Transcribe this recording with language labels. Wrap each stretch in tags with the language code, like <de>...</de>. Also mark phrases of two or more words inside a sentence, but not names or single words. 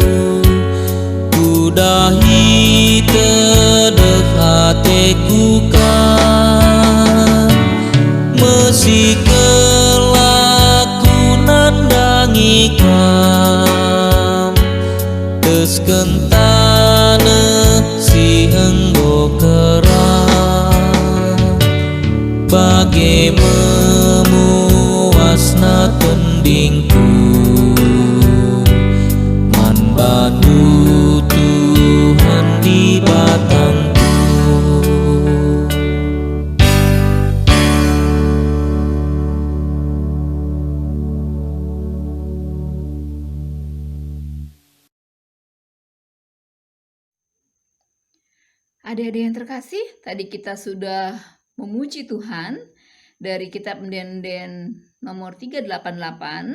<btx>kudahi tedeh hateku kan, mesi kelaku nandangi kam, tes kentane si enggo kerang, bagai memuasna tendingku, man bantu Tuhan di batangku.</btx> <id>Adik-adik yang terkasih, tadi kita sudah memuji Tuhan dari kitab Enden-Enden nomor 388.</id>